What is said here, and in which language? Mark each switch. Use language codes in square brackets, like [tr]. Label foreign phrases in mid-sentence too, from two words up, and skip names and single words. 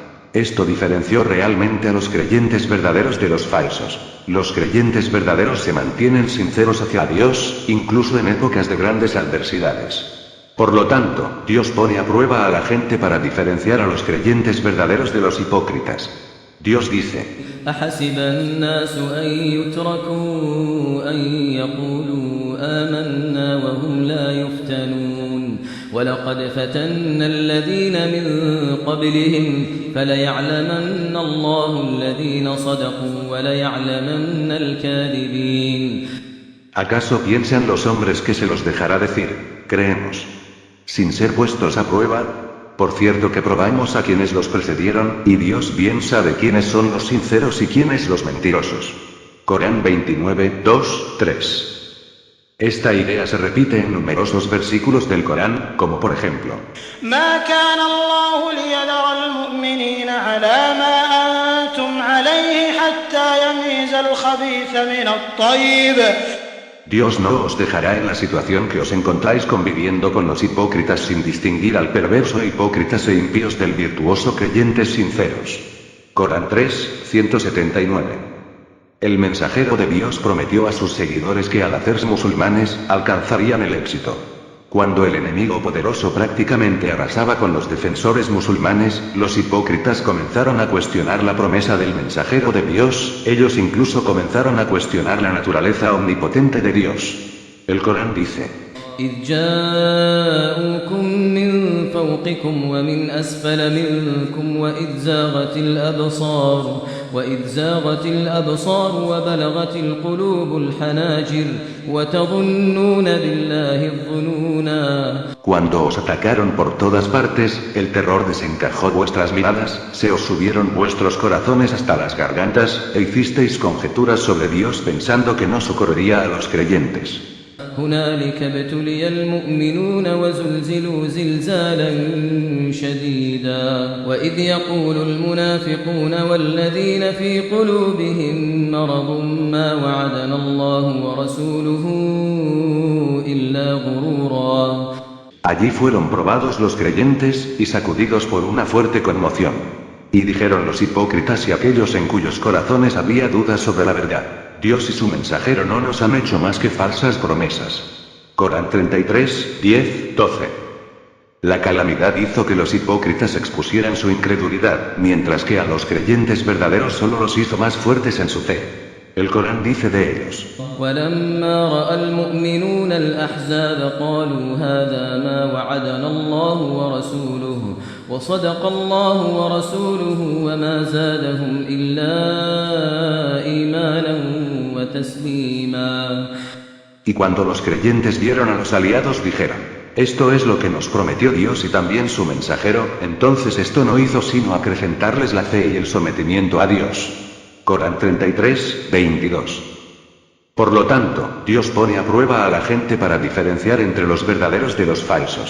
[es] Esto diferenció realmente a los creyentes verdaderos de los falsos. Los creyentes verdaderos se mantienen sinceros hacia Dios, incluso en épocas de grandes adversidades. Por lo tanto, Dios pone a prueba a la gente para diferenciar a los creyentes verdaderos de los hipócritas. Dios dice: [ar] أحسب الناس أن يتركوا أن يقولوا آمنا وهم لا يفتنون ولقد فتنا الذين من قبلهم فليعلمن الله الذين صدقوا وليعلمن الكاذبين. [es] ¿Acaso piensan los hombres que se los dejará decir, creemos, sin ser puestos a prueba? Por cierto que probamos a quienes los precedieron, y Dios bien sabe quiénes son los sinceros y quiénes los mentirosos. Corán 29:2-3. Esta idea se repite en numerosos versículos del Corán, como por ejemplo: [ar] ما كان الله ليذر المؤمنين على ما أنتم عليه حتى يميز الخبيث من الطيب. [es] Dios no os dejará en la situación que os encontráis conviviendo con los hipócritas sin distinguir al perverso hipócritas e impíos del virtuoso creyentes sinceros. Corán 3:179. El mensajero de Dios prometió a sus seguidores que al hacerse musulmanes, alcanzarían el éxito. Cuando el enemigo poderoso prácticamente arrasaba con los defensores musulmanes, los hipócritas comenzaron a cuestionar la promesa del mensajero de Dios, ellos incluso comenzaron a cuestionar la naturaleza omnipotente de Dios. El Corán dice: [ar] إذ جاءوكم من فوقكم ومن أسفل منكم وإذ زاغت الأبصار وبلغت القلوب الحناجر وتظنون بالله الظنونا. [es] Cuando os atacaron por todas partes, el terror desencajó vuestras miradas, se os subieron vuestros corazones hasta las gargantas, e hicisteis conjeturas sobre Dios pensando que no socorrería a los creyentes. [ar] هنالك ابتلي المؤمنون وزلزلوا زلزالا شديدا وإذ يقول المنافقون والذين في قلوبهم مرض ما وعدنا الله ورسوله إلا غرورا. [es] Allí fueron probados los creyentes, y sacudidos por una fuerte conmoción. Y dijeron los hipócritas y aquellos en cuyos corazones había dudas sobre la verdad: Dios y su mensajero no nos han hecho más que falsas promesas. Corán 33:10-12. La calamidad hizo que los hipócritas expusieran su incredulidad, mientras que a los creyentes verdaderos solo los hizo más fuertes en su fe. El Corán dice de ellos: [ar] ولما رأى المؤمنون الأحزاب قالوا هذا ما وعدنا الله ورسوله وصدق الله ورسوله وما زادهم إلا إيمانا وتسليما. [es] Y cuando los creyentes vieron a los aliados dijeron: esto es lo que nos prometió Dios y también su mensajero, entonces esto no hizo sino acrecentarles la fe y el sometimiento a Dios. Corán 33, 22. Por lo tanto, Dios pone a prueba a la gente para diferenciar entre los verdaderos de los falsos.